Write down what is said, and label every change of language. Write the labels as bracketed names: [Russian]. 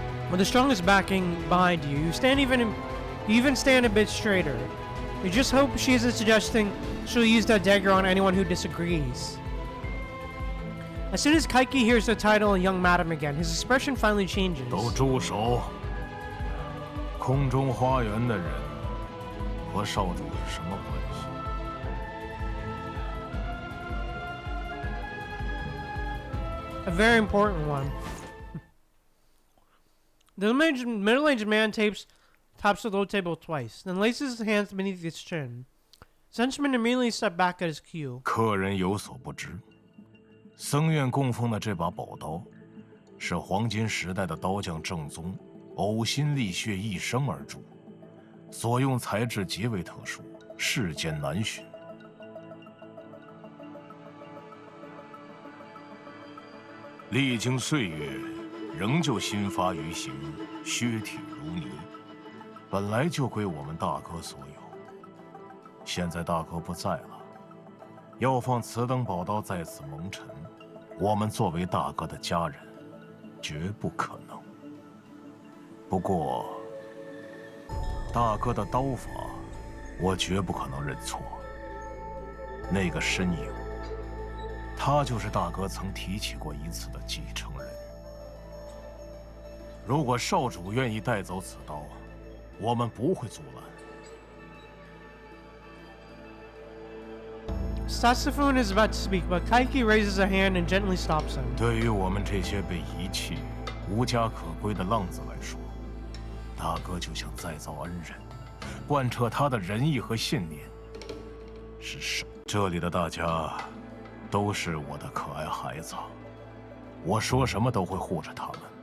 [English] With the strongest backing behind you, you even stand a bit straighter. You just hope she isn't suggesting she'll use that dagger on anyone who disagrees. As soon as Kaiki hears the title Young Madam again, his expression finally changes. [Chinese] 都住手！空中花园的人和少主是什么关系？ [English] A very important one. The middle-aged man taps the low table twice, then laces his hands beneath his chin. Henchman immediately stepped back at his cue. [Chinese] 客人有所不知，僧院供奉的这把宝刀，是黄金时代的刀匠正宗，呕心沥血一生而铸，所用材质极为特殊，世间难寻。历经岁月，仍旧新发于形，削体如泥。本来就归我们大哥所有，现在大哥不在了，要放此等宝刀在此蒙尘，我们作为大哥的家人，绝不可能。不过，大哥的刀法，我绝不可能认错。那个身影，他就是大哥曾提起过一次的继承人。如果少主愿意带走此刀， 我们不会阻拦。 [English] Saxophone is about to speak, but Kaiki raises a hand and gently stops him. [Chinese] 对于我们这些被遗弃、无家可归的浪子来说，大哥就像再造恩人，贯彻他的仁义和信念。是什？这里的大家都是我的可爱孩子，我说什么都会护着他们。